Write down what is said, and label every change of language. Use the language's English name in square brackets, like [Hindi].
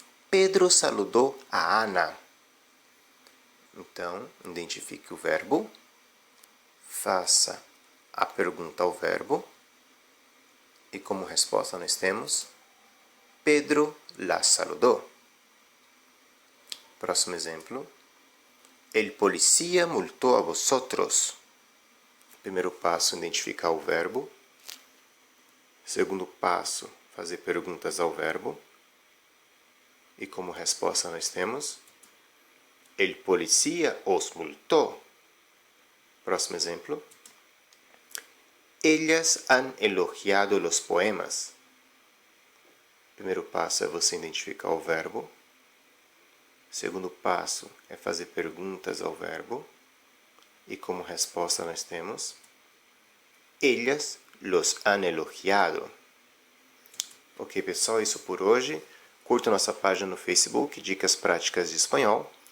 [Spanish] Pedro saludou a Ana. [Portuguese] Então, identifique o verbo, faça a pergunta ao verbo e como resposta nós temos [Spanish] Pedro la saludó. [Portuguese] Próximo exemplo. [Spanish] El policía multó a vosotros. [Portuguese] Primeiro passo, identificar o verbo. Segundo passo, fazer perguntas ao verbo. E como resposta nós temos [Spanish] El policía os multó. [Portuguese] Próximo exemplo. [Spanish] Ellas han elogiado los poemas. [Portuguese] Primeiro passo é você identificar o verbo. Segundo passo é fazer perguntas ao verbo. E como resposta nós temos [Spanish] Ellas los han elogiado. [Portuguese] Ok, pessoal, isso por hoje. Curta nossa página no Facebook, Dicas Práticas de Espanhol.